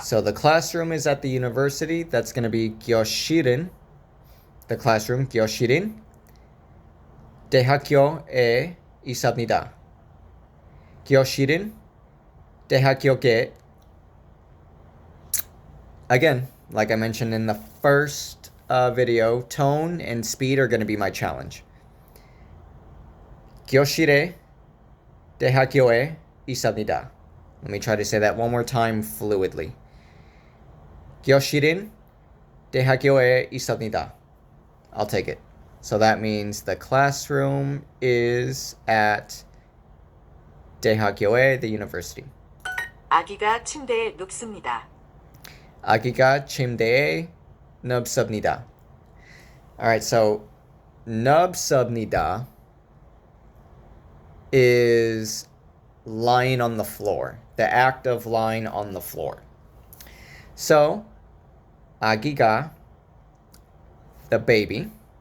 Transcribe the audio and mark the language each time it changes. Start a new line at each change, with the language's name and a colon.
English: So the classroom is at the university. That's going to be
Korean: 교실은.
English: The classroom,
Korean: 교실은 대학교에 있습니다. 교실은 대학교에.
English: Again, like I mentioned in the first video, tone and speed are going to be my challenge.
Korean: 교실에 대학교에 있습니다.
English: Let me try to say that one more time fluidly.
Korean: 교실은 대학교에 있습니다.
English: I'll take it. So that means the classroom is at
Korean: 대학교에,
English: the university.
Korean: 아기가 침대에 눕습니다. 아기가 침대에 눕습니다.
English: Alright, so
Korean: 눕습니다
English: is lying on the floor. The act of lying on the floor. So,
Korean: 아기가,
English: the baby.